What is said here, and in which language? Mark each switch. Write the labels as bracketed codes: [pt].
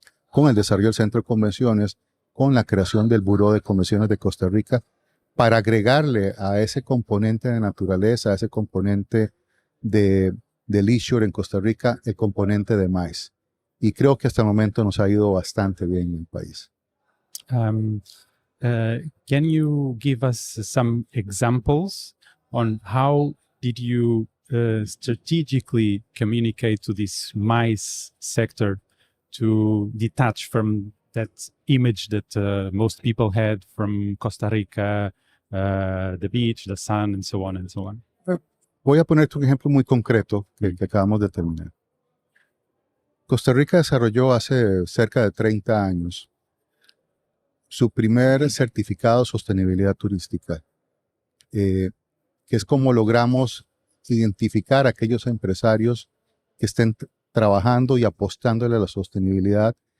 [es] con el desarrollo del Centro de Convenciones, con la creación del Buró de Convenciones de Costa Rica, para agregarle a ese componente de naturaleza, a ese componente de leisure en Costa Rica, el componente de MICE. Y creo que hasta el momento nos ha ido bastante bien en el país. [en] Can you give us some examples on how did you strategically communicate to this MICE sector to detach from that image that most people had from Costa Rica, the beach, the sun, and so on and so on? [es] Voy a ponerte un ejemplo muy concreto que acabamos de terminar. Costa Rica desarrolló hace cerca de 30 años su primer certificado de sostenibilidad turística, que es como logramos identificar a aquellos empresarios que estén trabajando y apostándole a la sostenibilidad